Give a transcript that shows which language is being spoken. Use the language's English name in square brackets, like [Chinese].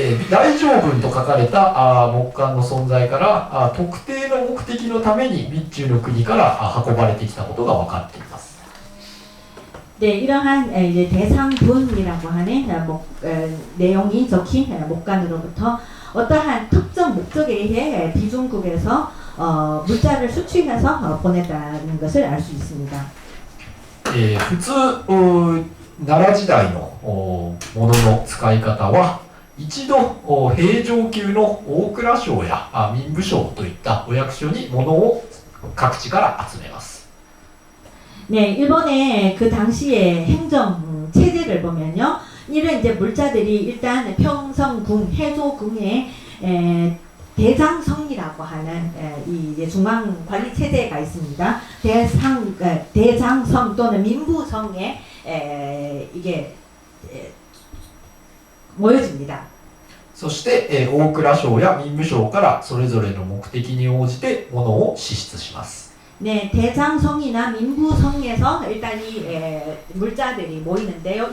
[Japanese] 大乗文と書かれた木簡の存在から特定の目的のために備中の国から運ばれてきたことが分かっています。 [Korean] 네, 이러한 이제 대상분이라고 하는 내용이 적힌 목간으로부터 어떠한 특정 목적에 의해 비중국에서 물자를 수취해서 보냈다는 것을 알 수 있습니다. [Japanese] 普通奈良時代のものの使い方は一度平城宮の大蔵省や民部省といったお役所に物を各地から集めます。 [Korean] 네, 일본의 그 당시의 행정 체제를 보면요, 이런 이제 물자들이 일단 평성궁, 해조궁에 대장성이라고 하는 이 이제 중앙 관리 체제가 있습니다. 대장성 또는 민부성에 이게 모여집니다. [Japanese] そして、大蔵省や民部省からそれぞれの目的に応じて物を支出します。 [Korean] 네, 대장성이나 민부성에서 일단 이 물자들이 모이는데요.